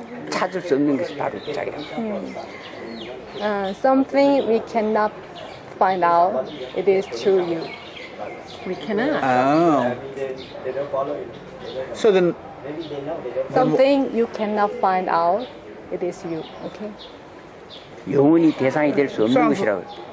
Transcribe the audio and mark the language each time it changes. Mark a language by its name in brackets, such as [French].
[Korean] 찾을 수 없는 것이 바로 자기라. [English] Something we cannot find out. It is true you. We cannot. Oh. So then, Something you cannot find out, it is you, okay? [Korean] 영원히 대상이 될 수 없는 것이라고.